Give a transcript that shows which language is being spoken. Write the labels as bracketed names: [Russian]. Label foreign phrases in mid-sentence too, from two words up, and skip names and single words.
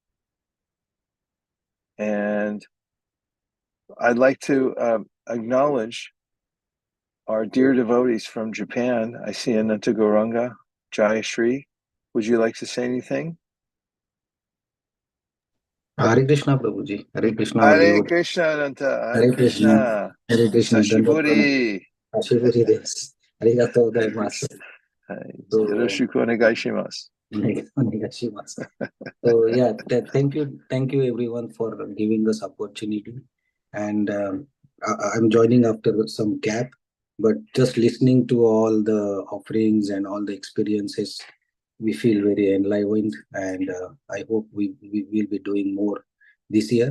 [English] And I'd like to acknowledge our dear devotees from Japan. I see Ananta Gauranga, Jayashri. Would you like to say anything? Hare Krishna, Prabhuji. Hare Krishna, all Hare devotee. Krishna, Ananta. Hare Hare Krishna. Krishna. Hare Krishna. [Japanese] Sashiburi. あしぶりです. ありがとうございます. [English] So, [Japanese] よろしくお願いします. onegaishimasu. [English] So yeah, thank you everyone for giving us opportunity. And I'm joining after some gap, but just listening to all the offerings and all the experiences, we feel very enlivened, and I hope we will be doing more this year.